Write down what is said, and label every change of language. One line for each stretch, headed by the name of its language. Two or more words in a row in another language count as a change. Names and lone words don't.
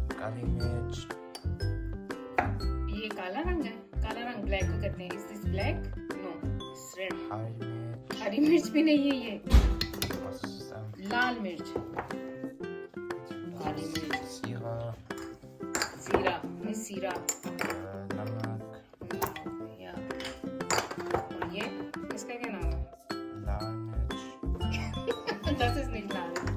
Hindi: काली मिर्च, ये काला रंग है। काला रंग ब्लैक को कहते हैं।
English: Is this black? No, it's red.
Hindi: हरी मिर्च, हरी मिर्च भी नहीं है ये।
German: was ist das?
Hindi: लाल मिर्च। काली मिर्च। Zira, जीरा नहीं, सीरा। नमक, या और ये इसका क्या नाम है? लाल मिर्च,
German: das ist
Hindi: नहीं लाल।